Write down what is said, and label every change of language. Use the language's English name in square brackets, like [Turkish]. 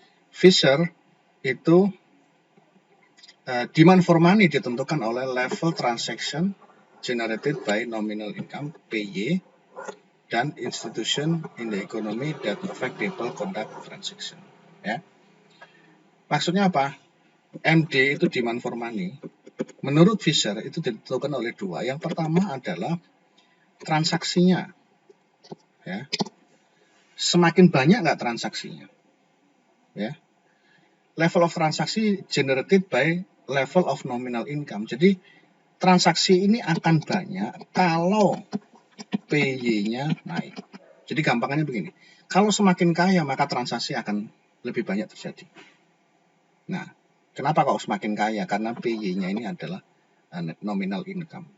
[English] Fisher itu demand for money ditentukan oleh level transaction generated by nominal income PY dan institution in the economy that affect people conduct transaction. [Indonesian] Ya. Maksudnya apa? MD itu demand for money. Menurut Fisher itu ditentukan oleh dua. Yang pertama adalah transaksinya. Ya. Semakin banyak nggak transaksinya? Ya. [English] Level of transaksi generated by level of nominal income. [Indonesian] Jadi transaksi ini akan banyak kalau PY-nya naik. Jadi gampangannya begini. Kalau semakin kaya maka transaksi akan lebih banyak terjadi. Nah, kenapa kalau semakin kaya? Karena PY-nya ini adalah nominal income.